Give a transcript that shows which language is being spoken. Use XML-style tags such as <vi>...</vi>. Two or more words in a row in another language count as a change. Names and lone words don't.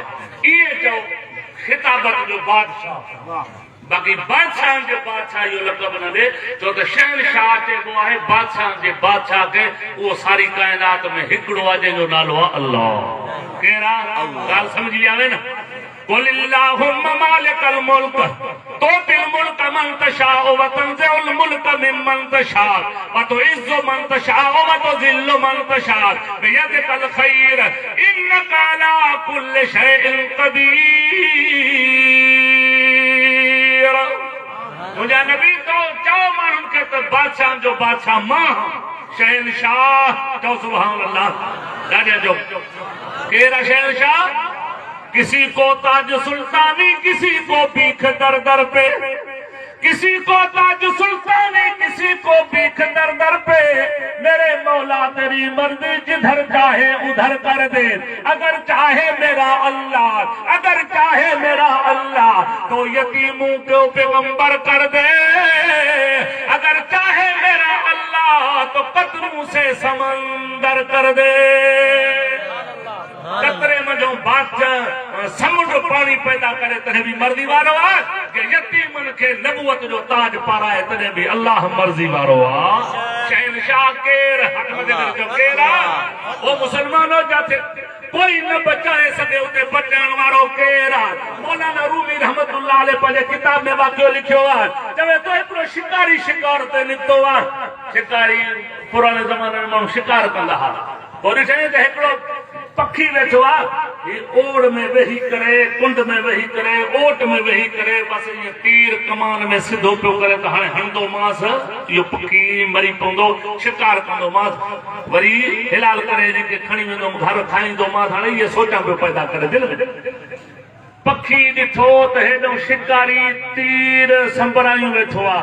<sd>इहे चओ खिताबत जो बादशाह। बाक़ी बादशाह जे बादशाह इहो लक़ब न ॾे, छो त शहनशाह चइबो आहे बादशाह जे बादशाह खे। उहो सारी काइनात में हिकिड़ो आहे जंहिंजो नालो आहे अल्लाह। केरु आहे? ॻाल्हि सम्झी आवे न।</sd> <ar>قل اللهم مالك الملك تؤتي الملك من تشاء وتنزع الملك ممن تشاء وتعز من تشاء وتذل من تشاء بيدك الخير انك على كل شيء قدير.</ar> <sd>मुंहिंजा नबी तो चओ माण्हुनि खे त बादशाह जो बादशाह मां शहनशाह चओ</sd> <ar>سبحان الله.</ar> <sd>ॾाढा जो केरु आहे शहनशाह?</sd> <ur>کسی کو تاج سلطانی کسی کو بھیک در در پے، کسی کو تاج سلطانی کسی کو بھیک در در پے. میرے مولا تیری مرضی جدھر چاہے ادھر کر دے. اگر چاہے میرا اللہ، اگر چاہے میرا اللہ تو یتیموں کو پیغمبر کر دے. اگر چاہے میرا اللہ تو قطروں سے سمندر کر دے.</ur> <sd>कतरे में जो बादशाह समुंड पानी पैदा करे तॾहिं बि मर्ज़ी वारो आहे। कि यतीमन खे नबूवत जो ताज पाराए तॾहिं बि अल्लाह मर्ज़ी वारो आहे। शहनशाह केरु? हथ मथे जो केरु आहे? वो मुसलमानो जाते कोई न बचाए सघे उते बचाइण वारो केरु आहे? मौलाना रूमी</sd> <ar>رحمة الله عليه</ar> <sd>पंहिंजे किताब में वाक़ियो लिखियो आहे। चवे तो हिकिड़ो शिकारी शिकार ते निकितो आहे। शिकारी पुराणे ज़माने में माण्हू शिकार कंदा हुआ। पोइ ॾिठईं त हिकिड़ो पखी वेठो आहे, ओड़ में वेही करे, कुंड में वेही करे, ओट में वेही करे, बस ये तीर कमान में सिधो पियो करे त हाणे हणंदो मांस, इहो पखी मरी पवंदो, शिकार कंदो मांस, वरी हिलाल करे हिनखे खणी वेंदो घर खाईंदो मांस। हाणे इहे सोचां पियो पैदा करे दिलि में। पखी ॾिठो त हेॾो शिकारी तीर संबरायूं वेठो आहे।</sd>